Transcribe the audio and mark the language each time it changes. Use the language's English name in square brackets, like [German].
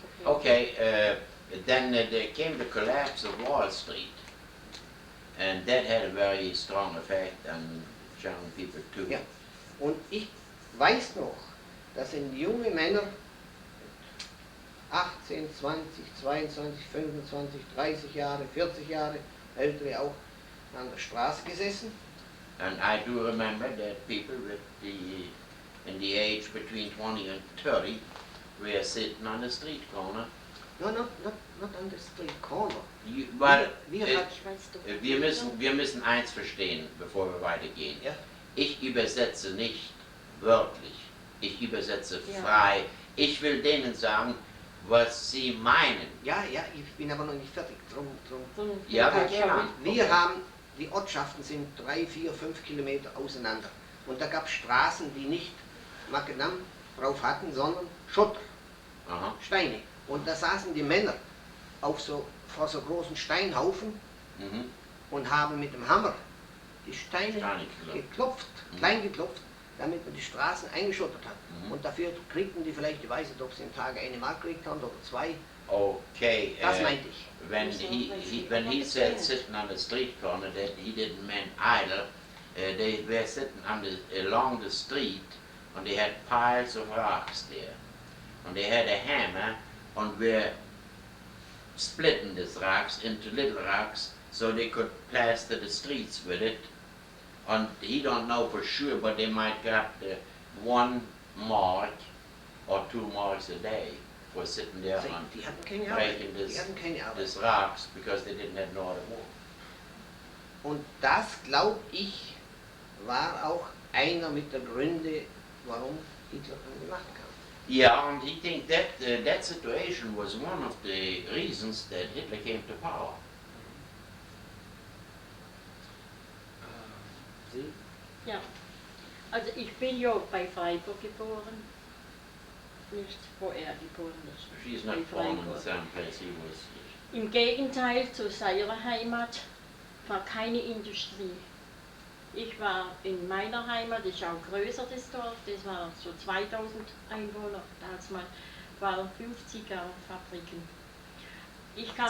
[English] Okay, then there came the collapse of Wall Street, and that had a very strong effect on German people too. [German] Ja, und ich weiß noch, dass junge Männer 18, 20, 22, 25, 30 Jahre, 40 Jahre, ältere auch, an der Straße gesessen. [English] And I do remember that people in the age between 20 and 30 were sitting on the street corner. No, not on the street corner. [German] Wir müssen eins verstehen, bevor wir weitergehen. Ja? Ich übersetze nicht wörtlich, ich übersetze frei. Ich will denen sagen, was sie meinen. Ja, ich bin aber noch nicht fertig. Drum. Ja, wir haben, die Ortschaften sind 3, 4, 5 Kilometer auseinander. Und da gab es Straßen, die nicht Makadam drauf hatten, sondern Schotter, Steine. Und da saßen die Männer vor so großen Steinhaufen und haben mit dem Hammer die Steine geklopft, klein geklopft, damit man die Straßen eingeschottert hat. Und dafür kriegten die vielleicht, ich weiß nicht, ob sie im Tage 1 Mark gekriegt haben oder 2. Okay. Das meinte ich. [English] When he said sitting on the street corner, that he didn't mean idle. They were sitting along the street, and they had piles of rocks there, and they had a hammer, and where splitting these rocks into little rocks so they could plaster the streets with it. And he don't know for sure, but they might get the 1 mark or 2 marks a day for sitting there and breaking these rocks because they didn't have no other work. [German] Und das, glaube ich, war auch einer mit der Gründe, warum Hitler an die Macht kam. [English] Yeah, and he think that that situation was one of the reasons that Hitler came to power. [German] Sie? Ja, also ich bin ja bei Freiburg geboren, nicht wo er geboren ist. [English] She's not born in the same place he was. [German] Im Gegenteil zu seiner Heimat war keine Industrie. Ich war in meiner Heimat, das ist auch größer, das Dorf, das war so 2000 Einwohner, damals waren 5 Zigarrenfabriken. Ich kann